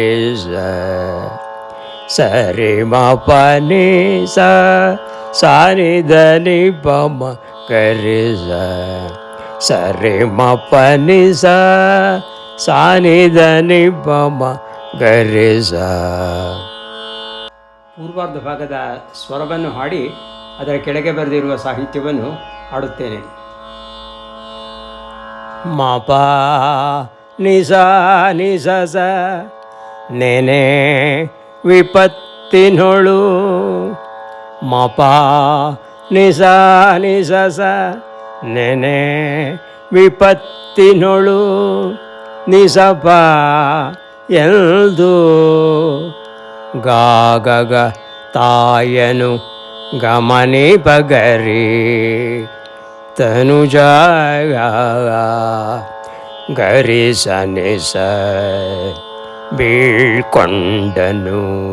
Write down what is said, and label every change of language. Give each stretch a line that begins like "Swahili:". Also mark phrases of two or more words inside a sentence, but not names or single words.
Kannada: ಸ ರೇ ಮ ಪ ನಿ ಸಾ ನಿ ದ ನಿ ಪ ಮ ಗ ರೇ ಸ ರೇ ಮ ಪ ನಿ ಸಾ ನಿ ದ ನಿ ಪ ಮ ಗ ರೇ ಪೂರ್ವಾರ್ಧ ಭಾಗದ ಸ್ವರವನ್ನು ಹಾಡಿ ಅದರ ಕೆಳಗೆ ಬರೆದಿರುವ ಸಾಹಿತ್ಯವನ್ನು ಹಾಡುತ್ತೇನೆ. ಮ ಪ ನಿ ಸ ಸ ನೆನೆ ವಿಪತ್ತಿನೊಳು. ಮ ಪ ನಿ ಸ ಸ ನೆನೆ ವಿಪತ್ತಿನೊಳು ನಿ ಸ ಪ ಎಂದು ಗಾ ಗ ಗ ತಾಯನು ಗಮನಿ ಬಗರಿ ತನುಜ ಗರಿ ಸ ನಿ ಸ ಬೀಳ್ಕೊಂಡನು.